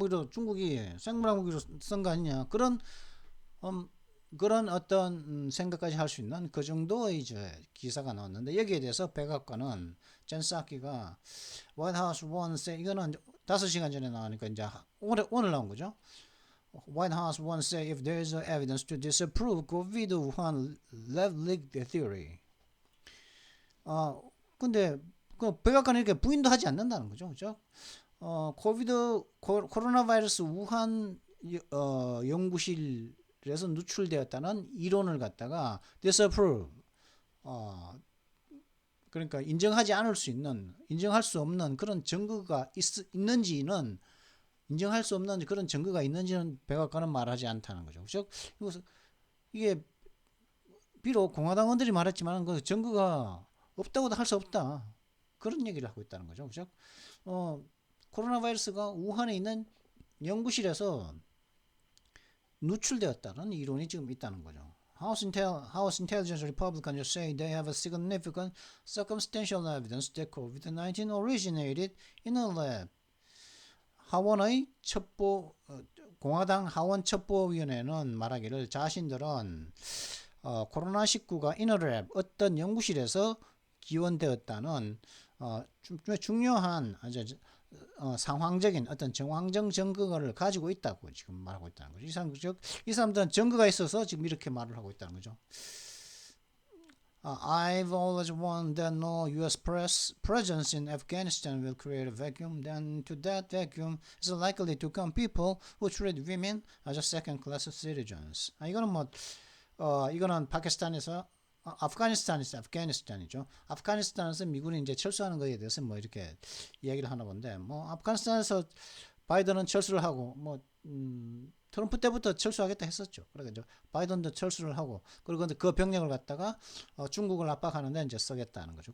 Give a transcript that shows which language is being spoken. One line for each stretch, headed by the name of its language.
Korean: 중국이 생물학무기로 쓴 거 아니냐. 그런 어떤 생각까지 할 수 있는 그 정도의 이제 기사가 나왔는데 여기에 대해서 백악관은 젠사키가 화이트하우스 원세 이거는 5시간 전에 나오니까 이제 오늘 나온 거죠.
English: White House once said if there is evidence to disapprove COVID Wuhan lab leak theory.
Korean: 근데 그 백악관이 이렇게 부인도 하지 않는다는 거죠, 그죠? 코로나 바이러스 우한 연구실에서 누출되었다는 이론을 갖다가 disapprove, 그러니까 인정할 수 없는 그런 증거가 있는지는 인정할 수 없는 그런 증거가 있는지는 백악관은 말하지 않다는 거죠, 그죠? 이게 비록 공화당원들이 말했지만 그 증거가 없다고도 할 수 없다. 그런 얘기를 하고 있다는 거죠. 그죠? 코로나 바이러스가 우한에 있는 연구실에서 누출되었다는 이론이 지금 있다는 거죠.
English: House Intelligence Republicans say they have a significant circumstantial evidence that COVID-19 originated in a lab.
Korean: 하원의 공화당 하원 첩보위원회는 말하기를 자신들은 코로나19가
English: in a lab,
Korean: 어떤 연구실에서 기원되었다는 중요한 상황적인 어떤 정황적 증거를 가지고 있다고 지금 말하고 있다는 거죠. 이 사람들은 증거가 있어서 지금 이렇게 말을 하고 있다는 거죠.
English: I've always warned that no U.S. presence in Afghanistan will create a vacuum. Then to that vacuum is likely to come people who treat women as second-class citizens.
Korean: 이거는 이거는 파키스탄에서 아프가니스탄이죠. 아프가니스탄에서 미군이 이제 철수하는 거에 대해서 이렇게 이야기를 하나 본데, 아프가니스탄에서 바이든은 철수를 하고, 트럼프 때부터 철수하겠다 했었죠. 그러니까 바이든도 철수를 하고, 그리고 그 병력을 갖다가 중국을 압박하는데 이제 쓰겠다는 거죠.